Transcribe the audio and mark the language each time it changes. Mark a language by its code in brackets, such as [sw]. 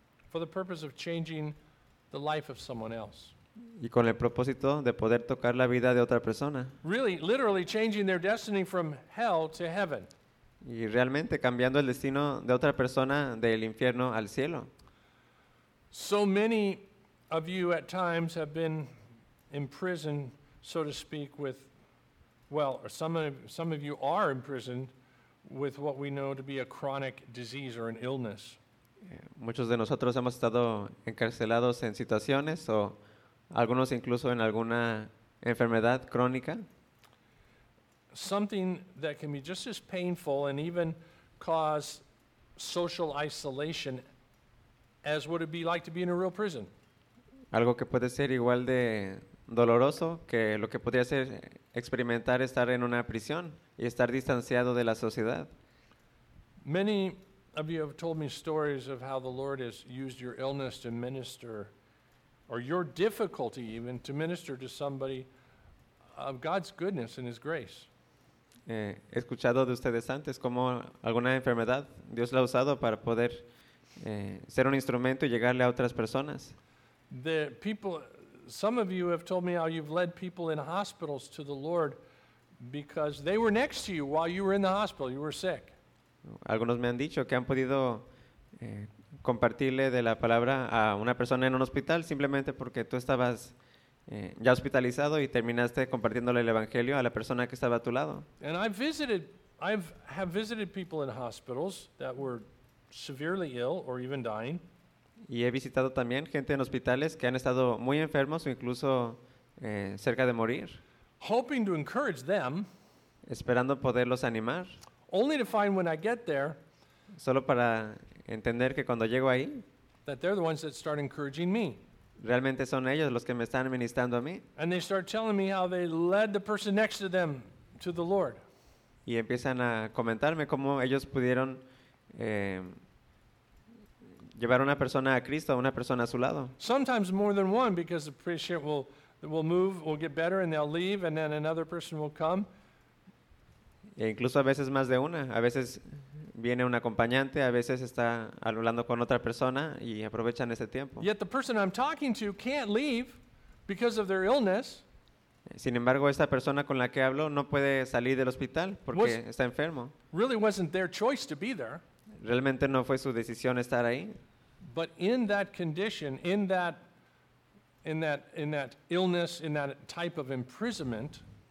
[en] For the purpose of changing the life of someone else. [es] Y con el propósito de poder tocar la vida de otra persona. [en] Really, literally changing their destiny from hell to heaven. [es] Y realmente cambiando el destino de otra persona del infierno al cielo. [en] So many of you at times have been in prison, so to speak, with, well, or some of you are imprisoned with what we know to be a chronic disease or an illness. [es] Muchos de nosotros hemos estado encarcelados en situaciones o algunos incluso en alguna enfermedad crónica. [en] Something that can be just as painful and even cause social isolation as would it be like to be in a real prison. [es] Algo que puede ser igual de doloroso que lo que podría ser experimentar estar en una prisión y estar distanciado de la sociedad. [en] Many of you have told me stories of how the Lord has used your illness to minister, or your difficulty even, to minister to somebody of God's goodness and His grace. [es] He escuchado de ustedes antes cómo alguna enfermedad Dios la ha usado para poder ser un instrumento y llegarle a otras personas. [en] The people, some of you have told me how you've led people in hospitals to the Lord because they were next to you while you were in the hospital, you were sick. [es] Algunos me han dicho que han podido compartirle de la palabra a una persona en un hospital simplemente porque tú estabas ya hospitalizado y terminaste compartiéndole el evangelio a la persona que estaba a tu lado. [en] And I've visited people in hospitals that were severely ill or even dying. [es] Y he visitado también gente en hospitales que han estado muy enfermos o incluso cerca de morir. [en] Hoping to encourage them. [es] Esperando poderlos animar. [en] Only to find when I get there. [es] Solo para entender que cuando llego ahí. [en] That they're the ones that start encouraging me. [es] Realmente son ellos los que me están ministrando a mí. [en] And they start telling me how they led the person next to them to the Lord. [es] Y empiezan a comentarme cómo ellos pudieron llevar a una persona a Cristo, a una persona a su lado. [en] Sometimes more than one, because the patient will move, will get better, and they'll leave, and then another person will come. [es] E incluso a veces más de una. A veces viene un acompañante, a veces está hablando con otra persona y aprovechan ese tiempo. [en] Yet the person I'm talking to can't leave because of their illness. [es] Sin embargo, esta persona con la que hablo no puede salir del hospital porque está enfermo. [en] Really wasn't their choice to be there. [es] Realmente no fue su decisión estar ahí. [en] But in that condition, in that illness, in that type of imprisonment,